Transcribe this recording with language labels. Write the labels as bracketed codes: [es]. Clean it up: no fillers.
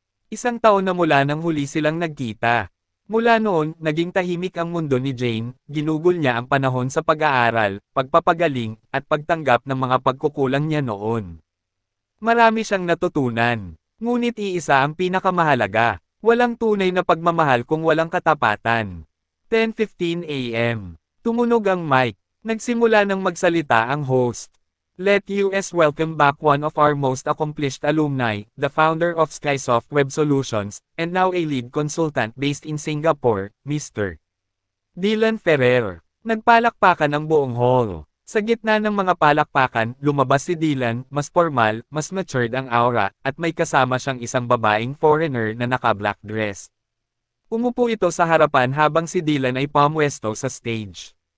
[tl] Isang taon na mula nang huli silang nagkita. Mula noon, naging tahimik ang mundo ni Jane, ginugol niya ang panahon sa pag-aaral, pagpapagaling, at pagtanggap ng mga pagkukulang niya noon. Marami siyang natutunan. Ngunit iisa ang pinakamahalaga. Walang tunay na pagmamahal kung walang katapatan. 10:15 a.m. Tumunog ang mic. Nagsimula ng magsalita ang host. [en] Let us welcome back one of our most accomplished alumni, the founder of Skysoft Web Solutions, and now a lead consultant based in Singapore, Mr. Dylan Ferrer. [tl] Nagpalakpakan ang buong hall. Sa gitna ng mga palakpakan, lumabas si Dylan, mas formal, mas matured ang aura, at may kasama siyang isang babaeng foreigner na naka-black dress. Umupo ito sa harapan habang si Dylan ay pumwesto sa stage.